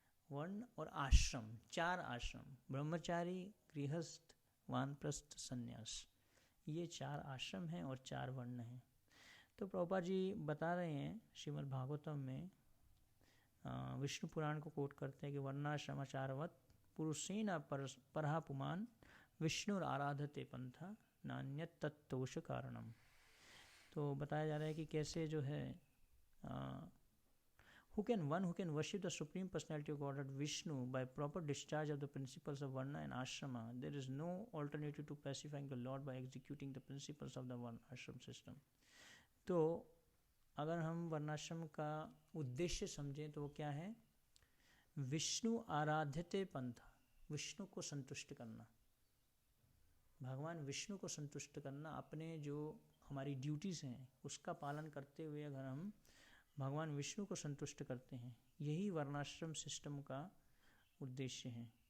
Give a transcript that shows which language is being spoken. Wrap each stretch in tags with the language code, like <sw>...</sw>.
<hi>वर्ण और आश्रम, 4 आश्रम, ब्रह्मचारी, गृहस्थ, वानप्रस्थ, संन्यास, ये 4 आश्रम हैं और 4 वर्ण हैं। तो प्रभुपाद जी बता रहे हैं श्रीमद् भागवतम में विष्णु पुराण को कोट करते हैं कि</hi> <sa>वर्णाश्रमाचारवत पुरुषेण परहा पुमान विष्णु आराधते पंथा नान्यत तत्तोष कारणम।</sa> <hi>तो बताया जा रहा है कि कैसे जो है</hi> <en>who can worship the supreme personality of Godhead Vishnu by proper discharge of the principles of varna and ashrama. There is no alternative to pacifying the Lord by executing the principles of the varna ashram system.</en> <hi>तो अगर हम वर्णाश्रम का उद्देश्य समझें तो वो क्या है,</hi> <sa>विष्णु आराध्यते पंथा,</sa> <hi>विष्णु को संतुष्ट करना, भगवान विष्णु को संतुष्ट करना, अपने जो हमारी ड्यूटीज़ हैं उसका पालन करते हुए अगर हम भगवान विष्णु को संतुष्ट करते हैं, यही वर्णाश्रम सिस्टम का उद्देश्य है।</hi>